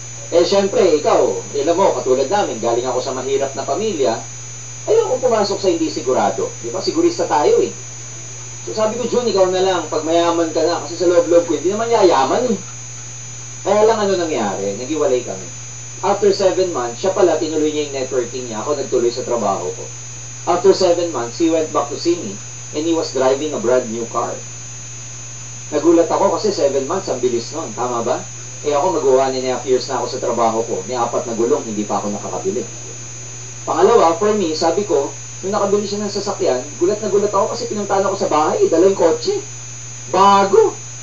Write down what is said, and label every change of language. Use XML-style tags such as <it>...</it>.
<tl>Eh syempre, ikaw, alam mo, katulad namin, galing ako sa mahirap na pamilya, ayoko pumasok sa hindi sigurado. Di ba? Sigurista tayo eh. So sabi ko, Jun, ikaw na lang, pag mayaman ka na, kasi sa loob-loob ko, hindi naman yayaman eh. Kaya lang ano nangyari, nagiwalay kami.</tl> <en>After 7 months,</en> <tl>siya pala, tinuloy niya yung networking niya, ako nagtuloy sa trabaho ko.</tl> <en>After 7 months, he went back to see me, and he was driving a brand new car.</en> <tl>Nagulat ako kasi 7 months, ang bilis nun, tama ba? Eh ako, mag-1.5 years na ako sa trabaho ko, may 4 na gulong, hindi pa ako nakakabili. Pangalawa,</tl> <en>for me,</en> <tl>sabi ko, nung nakabili siya ng sasakyan, gulat na gulat ako kasi pinuntahan ako sa bahay, dala yung kotse. Bago.</tl>